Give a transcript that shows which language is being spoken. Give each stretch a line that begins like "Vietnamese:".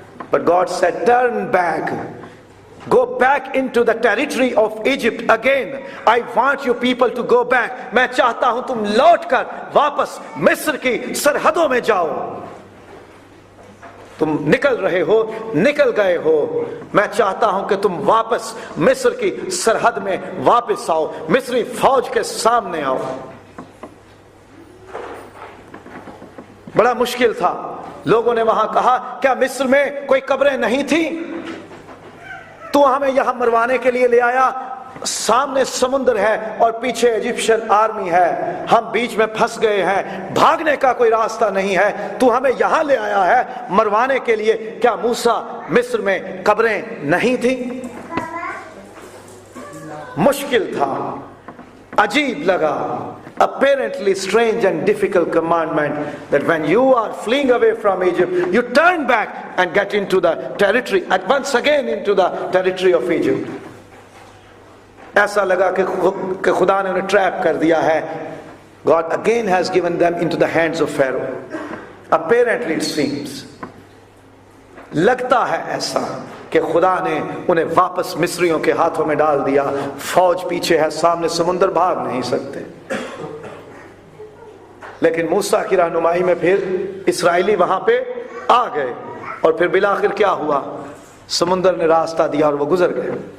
English: But God said, turn back, go back into the territory of Egypt again. I want you people to go back.
Urdu: میں چاہتا ہوں تم لوٹ کر واپس مصر کی سرحدوں میں جاؤ. تم نکل رہے ہو, نکل گئے ہو, میں چاہتا ہوں کہ تم واپس مصر کی سرحد میں واپس آؤ, مصری فوج کے سامنے آؤ. بڑا مشکل تھا. لوگوں نے وہاں کہا کیا مصر میں کوئی قبریں نہیں تھی؟ تو ہمیں یہاں مروانے کے لیے لے آیا. سامنے سمندر ہے اور پیچھے ایجپشن آرمی ہے, ہم بیچ میں پھنس گئے ہیں, بھاگنے کا کوئی راستہ نہیں ہے, تو ہمیں یہاں لے آیا ہے مروانے کے لیے. کیا موسیٰ مصر میں قبریں نہیں تھیں؟ مشکل تھا, عجیب لگا.
English: Apparently strange and difficult commandment that when you are fleeing away from Egypt, you turn back and get into the territory, and once again into the territory of Egypt.
Urdu: ایسا لگا کہ خدا نے انہیں ٹریپ کر دیا ہے.
English: God again has given them into the hands of Pharaoh. Apparently it seems,
Urdu: لگتا ہے ایسا کہ خدا نے انہیں واپس مصریوں کے ہاتھوں میں ڈال دیا. فوج پیچھے ہے, سامنے سمندر, بھاگ نہیں سکتے. لیکن موسیٰ کی رہنمائی میں پھر اسرائیلی وہاں پہ آ گئے, اور پھر بالآخر کیا ہوا؟ سمندر نے راستہ دیا اور وہ گزر گئے.